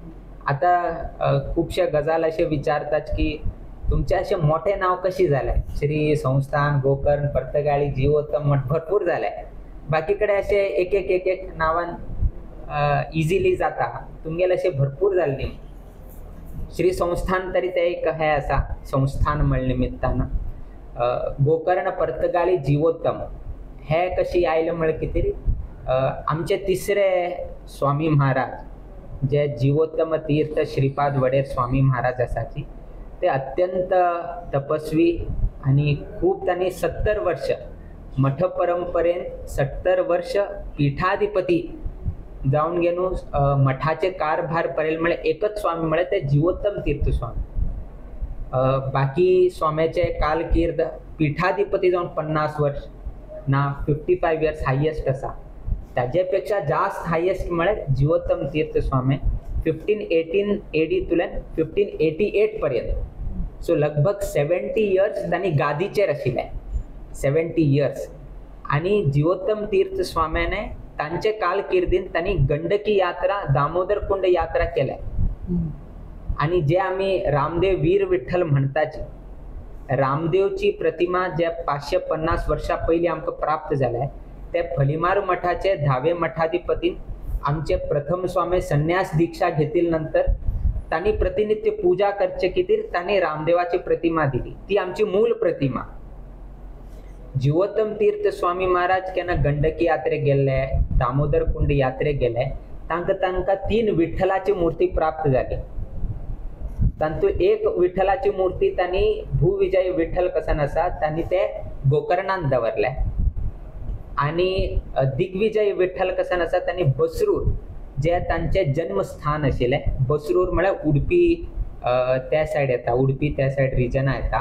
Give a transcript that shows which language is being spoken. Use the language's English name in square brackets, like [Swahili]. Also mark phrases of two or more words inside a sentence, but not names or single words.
[Konkani] आता खूबशे गजाल अशे विचारतात की तुमचे अशे मोठे नाव कशी जाले श्री संस्थान गोकर्ण पर्तगाळी जीवोत्तम मठ भरपूर जाले बाकी कडेन अशे एक एक नावान इजिली जाता तुमगेले अशे भरपूर जाल्ली। श्री संस्थान तरी ते एक हे आसा संस्थान म्हण निमित्तानं गोकर्ण पर्तगाळी जीवोत्तम हे कशी आयले म्हळ्यार कितें आमचे तिसरे स्वामी महाराज जे जीवोत्तम तीर्थ श्रीपाद वडेर स्वामी महाराज आसाची ते अत्यंत तपस्वी आणि खूप त्यांनी 70 वर्ष मठ परंपरेन 70 वर्ष पीठाधिपती जाऊन गेलो मठाचे कारभार पडेल म्हणजे एकच स्वामी म्हणजे ते जीवोत्तम तीर्थ स्वामी. बाकी स्वाम्याचे कालकीर्द पीठाधिपती जाऊन 50 वर्ष ना 55 [English] years highest [Konkani] असा. त्याच्यापेक्षा जास्त हायेस्ट म्हळे जीवोत्तम तीर्थ स्वामी 1518 AD तुलन 1588 पर्यंत. सो लगभग 70 इयर्स त्यांनी गादीचेर आशिल्ले, 70 इयर्स. आणि जीवोत्तम तीर्थ स्वाम्याने तांचे कालकिर्दीन त्यांनी गंडकी यात्रा, दामोदर कुंड यात्रा केल्या. आणि जे आम्ही रामदेव वीर विठ्ठल म्हणताची, रामदेवची प्रतिमा जे 550 वर्षा पयली आमकां प्राप्त जाल्या ते फलीमार मठाचे 10वे मठाधिपतीन आमचे प्रथम स्वामी संन्यास दीक्षा घेतील नंतर त्यांनी प्रतिनित्य पूजा करचे कितीर त्यांनी रामदेवाची प्रतिमा दिली. ती आमची मूळ प्रतिमा. जीवोत्तम तीर्थ स्वामी महाराज केन्ना गंडकी यात्रे गेल्ले, दामोदर कुंड यात्रे गेले, तांकां 3 विठ्ठलाची मूर्ती प्राप्त जाली. तातूंत एक विठ्ठलाची मूर्ती त्यांनी भूविजय विठ्ठल कसन आसा त्यांनी ते गोकर्णांत दवरले. आणि दिग्विजय विठ्ठल कसन आसा त्यांनी बसरूर जे तांचे जन्मस्थान आशिल्ले, बसरूर म्हळ्यार उडपी त्या सायड येता, उडपी त्या सायड रिजना येता.